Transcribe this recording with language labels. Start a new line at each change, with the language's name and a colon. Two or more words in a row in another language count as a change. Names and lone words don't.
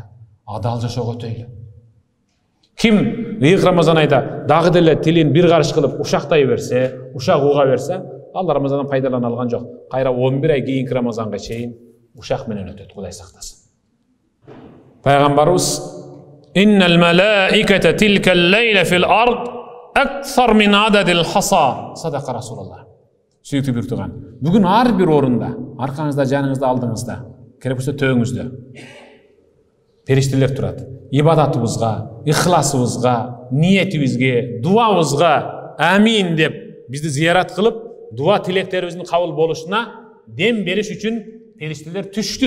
Kyrgyz: Адал жашоого өтөйлү. Ким ыйык Рамазан айда дагы деле тилин бир карыш кылып ушактай берсе, ушак уга берсе, ал Рамазандан пайдалана алган жок. Кайра 11 ай кийинки Рамазанга чейин ушак менен өтөт, Кудай сактасын.
Arabic: Пайгамбарыбыз «إن الملائكة تلك الليلة في الأرض أكثر من عدد الحصى». صدق رسول الله.
Kyrgyz: Сүйүктүү бир туган. Бүгүн ар бир орунда, аркаңызда, жаныңызда, алдыңызда, керек болсо төөңүздө периштелер турат. Ибадатыбызга, ихласыбызга, ниетибизге, дуабызга амин деп бизди зиярат кылып, дуа тилектерибиздин кабыл болушуна дем бериш үчүн периштелер түштү.